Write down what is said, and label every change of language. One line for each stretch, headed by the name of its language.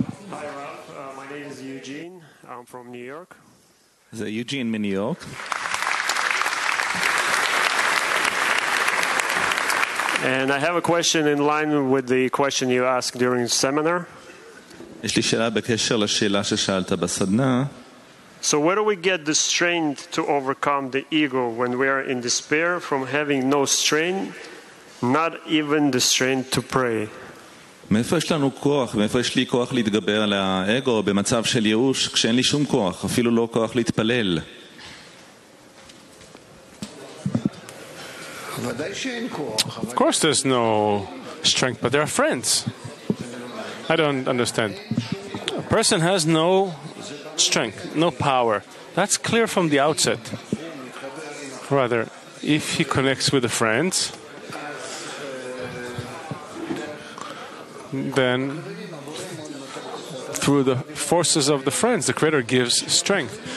English: Hi, Rav. My name is Eugene. I'm from New York.
Hebrew: זה יוג'ין מניו יורק.
English: And I have a question in line with the question you asked during the seminar.
Hebrew: יש לי שאלה בקשר לשאלה ששאלת בסדנה.
English: So where do we get the strength to overcome the ego when we are in despair from having no strength, not even the strength to pray?
Hebrew: מאיפה יש לנו כוח? מאיפה יש לי כוח להתגבר על האגו במצב של ייאוש כשאין לי שום כוח, אפילו לא כוח להתפלל?
English: Of course there's no strength, but they are friends. I don't understand. A person has no strength, no power. That's clear from the outset. Rather, if he connects with the friends, then through the forces of the friends, the Creator gives strength.